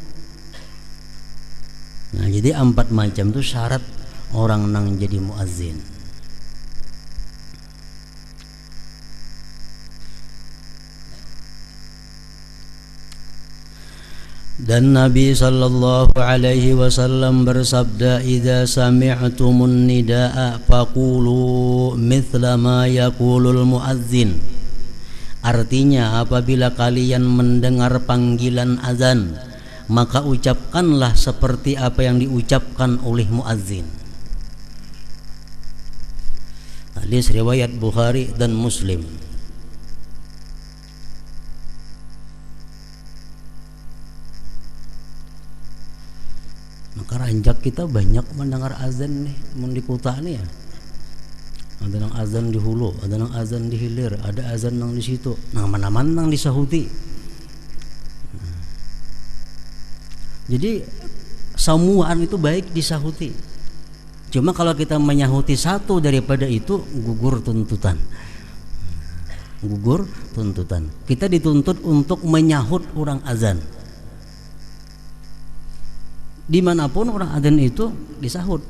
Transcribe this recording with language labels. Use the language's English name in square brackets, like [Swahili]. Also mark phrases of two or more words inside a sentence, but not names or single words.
[Indonesian] Nah jadi 4 macam itu syarat orang nang jadi muazzin. [Arabic] Dan Nabi sallallahu alaihi wasallam bersabda, إذا سمعتم النداء فقولوا مثل ما يقول المؤذن. [Indonesian] Artinya apabila kalian mendengar panggilan azan, maka ucapkanlah seperti apa yang diucapkan oleh muazzin. Hadis riwayat Bukhari dan Muslim. [Banjar] Maka ranjak kita banyak mendengar azan nih, di kota nih ya. Ada nang azan di hulu, ada nang azan di hilir, ada azan nang di situ. Nah mana-mana nang disahuti. Jadi samuan itu baik disahuti. [Indonesian] Cuma kalau kita menyahuti satu daripada itu, gugur tuntutan. gugur tuntutan. Kita dituntut untuk menyahut orang azan. Dimanapun orang azan itu disahut.